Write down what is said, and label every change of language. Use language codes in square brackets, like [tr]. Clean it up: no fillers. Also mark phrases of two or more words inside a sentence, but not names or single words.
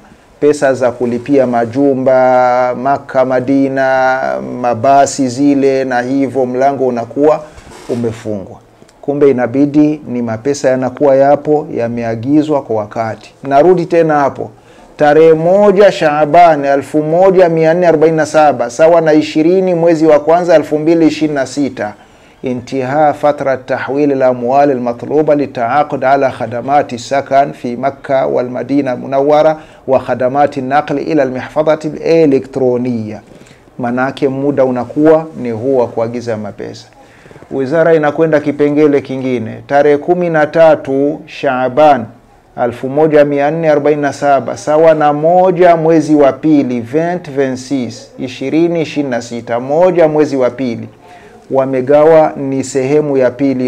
[sw] Pesa za kulipia majumba, Maka, Madina, mabasi zile na hivyo, mlango unakuwa umefungwa. Kumbe inabidi ni mapesa yanakuwa yapo yameagizwa kwa wakati. Narudi tena hapo, tarehe 1 Shaaban 1447 sawa na 20 mwezi wa kwanza 2026, [ar] انتهاء فترة تحويل الأموال المطلوبة للتعاقد على خدمات السكن في مكة والمدينة المنورة وخدمات النقل إلى المحفظة الإلكترونية. [sw] Manake muda unakuwa ni huwa kuagiza mapesa. Wizara inakwenda kipengele kingine, tarehe 13 Shaaban 1447 sawa na 1 mwezi wa pili 2026 1 mwezi wa pili, wamegawa ni sehemu ya pili.